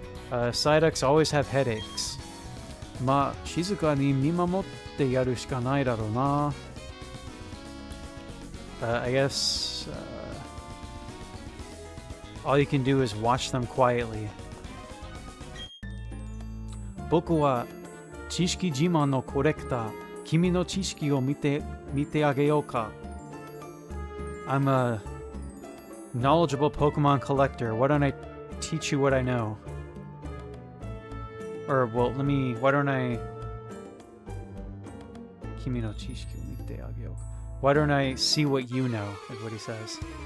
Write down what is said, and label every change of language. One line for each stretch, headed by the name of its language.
English: Psyducks always have headaches.
Japanese: まあ、静かに見守ってやるしかないだろうな。
English: I guess all you can do is watch them quietly.
Japanese: 僕は知識自慢のコレクター。君の知識を見てあげようか。
English: I'm a knowledgeable Pokemon collector. Why don't I teach you what I know? Or, well, why don't I...
Japanese: Kimi no chishiki o mite ageo.
English: Why don't I see what you know, is what he says.